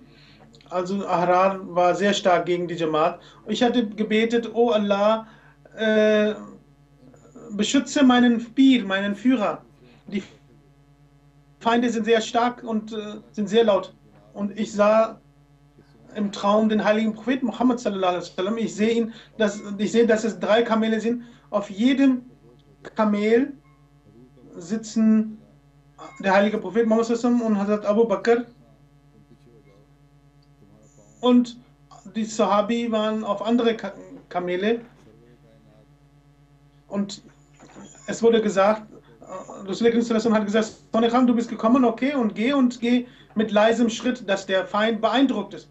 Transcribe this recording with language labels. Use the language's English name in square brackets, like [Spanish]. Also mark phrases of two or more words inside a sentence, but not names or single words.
[German] Also Ahrar war sehr stark gegen die Jamaat. Ich hatte gebetet, oh Allah, beschütze meinen Pir, meinen Führer. Die Feinde sind sehr stark und sind sehr laut. Und ich sah im Traum den heiligen Propheten Muhammad [Arabic] صلى الله عليه وسلم. [German] Ich sehe, dass es 3 Kamele sind. Auf jedem Kamel sitzen der heilige Prophet Muhammad [Arabic] صلى الله عليه وسلم [German] und Hazrat Abu Bakr. Und die Sahabi waren auf andere Kamele. Und es wurde gesagt, Rasul hat gesagt, Sonne Khan, du bist gekommen, okay, und geh mit leisem Schritt, dass der Feind beeindruckt ist.